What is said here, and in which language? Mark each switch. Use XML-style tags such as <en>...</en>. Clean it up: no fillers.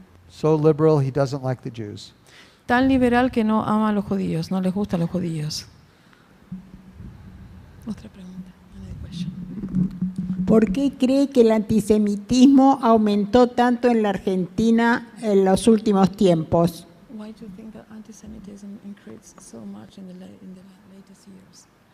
<en>So liberal he doesn't like the Jews.</en> <es>Tan liberal que no ama a los judíos, no les gustan los judíos. Otra pregunta.</es> <en>Another question.</en> <es>¿Por qué cree que el antisemitismo aumentó tanto en la Argentina en los últimos tiempos?</es> <en>Why do you think that antisemitism increased so much in the latest years?</en>